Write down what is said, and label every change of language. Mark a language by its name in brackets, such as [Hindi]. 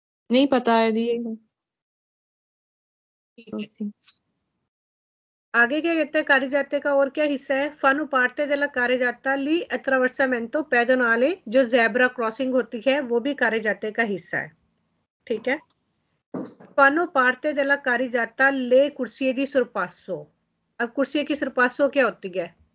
[Hindi] नहीं पता है दी। आगे क्या कहते हैं कारिजाते का और क्या हिस्सा है? [Italian] फानो पार्टे डेला कारिजाता ली अट्रावर्सामेंटो पेडोनाले, [Hindi] जो जेब्रा क्रॉसिंग होती है वो भी कारिजाते का हिस्सा है, ठीक है। [Italian] Fanno parte della carreggiata le corsie di sorpasso। [Hindi] अब कुर्सी की सरपासो क्या होती है?